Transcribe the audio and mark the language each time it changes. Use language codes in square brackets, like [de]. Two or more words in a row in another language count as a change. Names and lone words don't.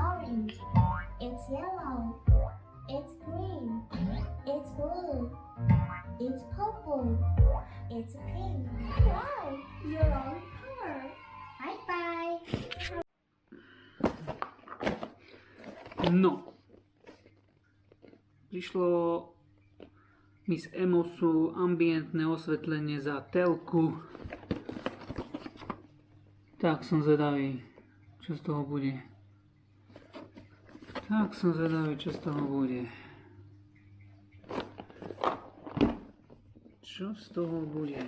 [en] orange. It's yellow. It's green. It's blue. It's purple. It's pink. Wow, you're all in color. Bye-bye. [sk] No. Prišlo mi z Emosu ambientné osvetlenie za telku. Tak som zvedavý, čo z toho bude. Čo z toho bude?